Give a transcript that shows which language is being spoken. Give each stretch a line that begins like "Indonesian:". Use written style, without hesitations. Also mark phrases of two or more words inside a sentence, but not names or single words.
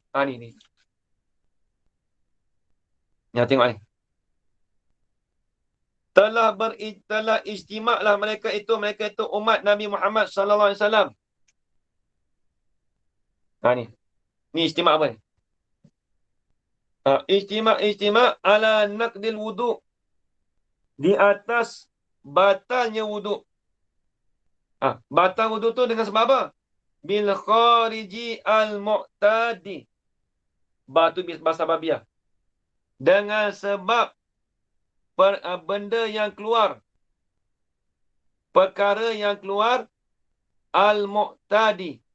Malay: Ni. Ya, tengok ni. Telah ijtima' mereka itu umat Nabi Muhammad
Arabic: صلى الله عليه وسلم.
Malay: Ni. Ni ijtima' apa ni?
Arabic: اجتماع على نقض الوضوء'.
Malay: Di atas batalnya wudu'. Batal wudu' tu dengan sebab apa?
Arabic: بالخارج المعتاد.
Malay: Batu bahasa babiah. Dengan sebab benda yang keluar. Perkara yang keluar al-mu'tadi.